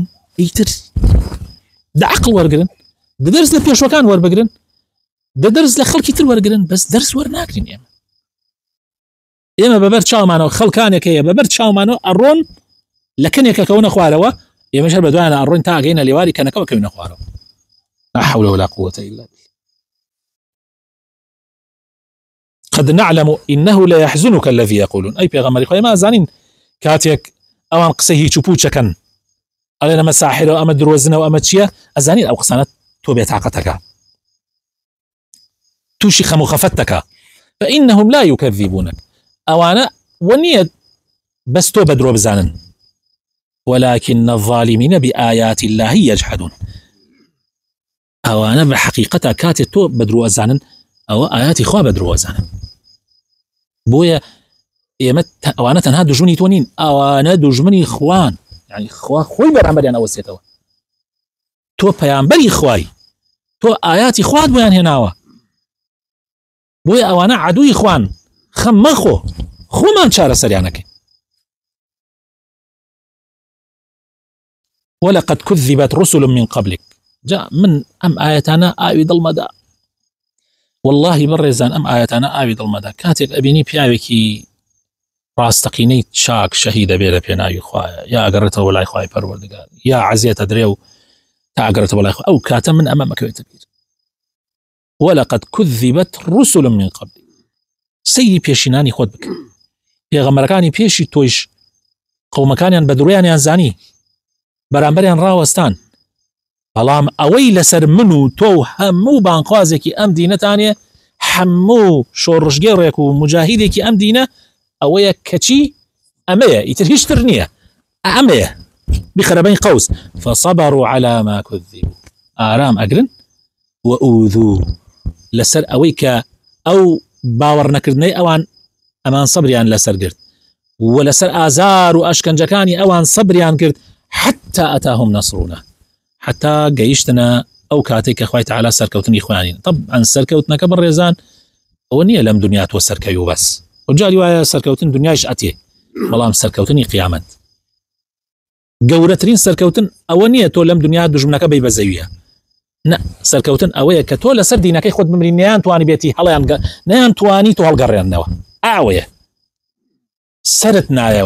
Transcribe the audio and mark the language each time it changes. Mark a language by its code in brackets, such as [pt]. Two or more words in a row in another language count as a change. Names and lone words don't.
[ckb] ئیتر دە عەقڵ وەرگرن، دە دەرس لە پێشوەکان وەربگرن، دە دەرس لە خەڵکی تر وەرگرن، بەس دەرس وەرناگرین. ئێمە بەبەر چاومانەوە خەڵکانێک هەیە بەبەر چاومانەوە ئەڕۆن لە کەنێکە کەونە خوارەوە، ئێمەش هەر بەدوایانە ئەڕۆین تا ئەگەینە لێواری کەنەکەەوە کەوینە خوارەوە. [ar] لا حول ولا قوة إلا بالله. قد نعلم إنه لا يحزنك الذي يقولون. [ckb] أي پیغمبری خۆی ما زانین کاتێک ئەوان قسەی هیچ و پوچەکەن، ئەڵێ ئەمە ساحرە و ئەمە درۆزنە و ئەمە چییە؟ ئەزانین ئەو قسانە تۆ بێتاقەتەکە، تووشی خەم و خەفەت دەکا. [ar] فإنهم لا يكذبونك، [ckb] ئەوانە وەنیە بەس تۆ بە درۆ بزانن، [ar] ولكن الظالمين بآيات الله يجحدون، [ckb] ئەوانە بە حەقیقەتە کاتێ تۆ بە درۆ ئەزانن ئەوە ئاياتی خوا بە درۆ ئەزانن. بۆیە ئێمە ئەوانە تەنها دوژمنی تۆ نین، ئەوانە دوژمنی خوان، یعنی خوا خۆی بەرامبەریان ئەوەسێتەوە. تۆ پەیامبەری خوای، تۆ ئاياتی خوات بۆیان هێناوە، بۆیە ئەوانە عەدووی خوان. خەم مەخۆ، خۆمان چارەسەریانەکەین. [ar] ولقد كذبت رسل من قبلك، [ckb] جاء من ئەم ئاەتانە ئاوی دڵمەدا، والله بەڕێزان ئەم ئاەتانە ئاوی دڵمەدا. کاتێک ئەبینی پیاوێکی ڕاستەقینەی چاک شەهید دەبێ لە پێناوی خوایە، یا ئەگەڕێتەوە بەلای خوای پەروەردگار، یا عەزیەتە درێ و تا ئەگەڕێتەوە بەلای خوا، ئەو کاتە من ئەمە مەکەوێتە بیر. [ar] ولقد كذبت رسل من قبل، [ckb] سەیری پێشینانی خۆت بکە. پێغەمبەرەکانی پێشی تۆیش قەومەکانیان بە درویانیان زانی، بەرامبەریان ڕاوەستان، بەڵام ئەوەی لەسەر من و تۆ و هەموو بانخوازێکی ئەم دینەتانێ، هەموو شۆڕژگێڕێک و مجاهیدێکی ئەم دینە ئەوەیە کەچی ئەمەیە، ئیتر هیچتر نییە، ئەمەیە بخربين قوس. [ar] فصبروا على ما كذبوا، [ckb] ئارام ئەگرن و ئوذو لەسەر ئەوەی کە ئەو باوەڕ نەکردنەی ئەوان ئەمان سەبریان لەسەر گرت، و لەسەر ئازار و ئەشکەنجەکانی ئەوان سەبریان کرد، [ar] حتى ئەتاهم نەسڕونا، [ckb] حتى گەیشتنە ئەو کاتێک کە خوای تەعالا سەرکەوتنی خۆیانین. طبعا سەرکەوتنەکە بەڕێزان ئەوە نییە لەم دنیا تۆ سەرکەوی و بەس، وجاری وایە سەرکەوتن دنیایش ئەتێ، بەڵام سەرکەوتنی قیامەت گەورەترین سەرکەوتن ئەوە نییە تۆ لەم دنیا دژمنەکە بەی بە زەویە، نە، سەرکەوتن ئەوەیە کە تۆ لەسەر دینەکەی خۆت بمری، نەیان توانی بێتی هەڵیان نەیان توانی تۆ هەڵگەڕێنەوە، ئاوەیە سەرت نایەوە.